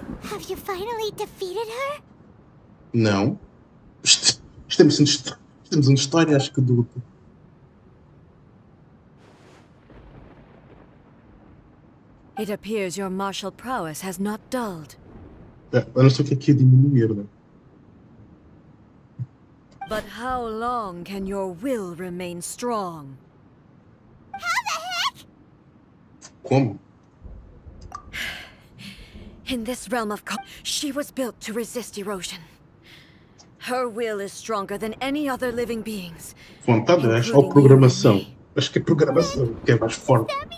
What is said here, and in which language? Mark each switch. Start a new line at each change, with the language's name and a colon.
English: Have you finally defeated her?
Portuguese: Não. Estamos em história, acho que do.
English: It appears your martial prowess has not dulled.
Portuguese: Eu não sei o que é que ia diminuir, né?
English: But how long can your will remain strong? How the heck?
Portuguese: Como?
English: In this realm of she was built to resist erosion. Her will is stronger than any other living beings.
Portuguese: Vontade, acho que é programação. Acho que é programação que é mais forte.